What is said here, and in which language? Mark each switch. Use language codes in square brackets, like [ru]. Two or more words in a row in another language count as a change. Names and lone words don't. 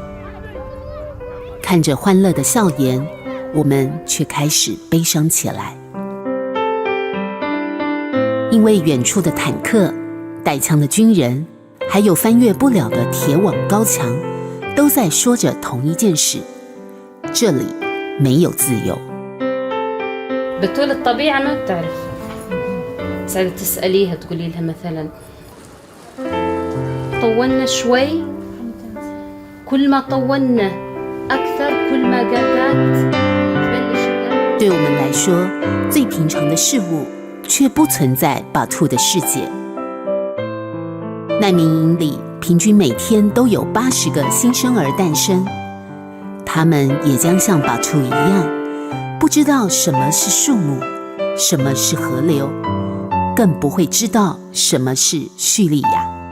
[zh] 看着欢乐的笑颜，我们却开始悲伤起来，因为远处的坦克、带枪的军人，还有翻越不了的铁网高墙，都在说着同一件事：这里没有自由。 [ar] بتقول الطبيعة ما بتعرف ساعات تسأليها تقولي لها مثلا طولنا شوي كل ما طولنا أكثر كل ما قعدت تبلش [zh] 对我们来说，最平常的事物却不存在巴图的世界。难民营里平均每天都有80个新生儿诞生，他们也将像巴图一样，不知道什么是树木，什么是河流，更不会知道什么是叙利亚。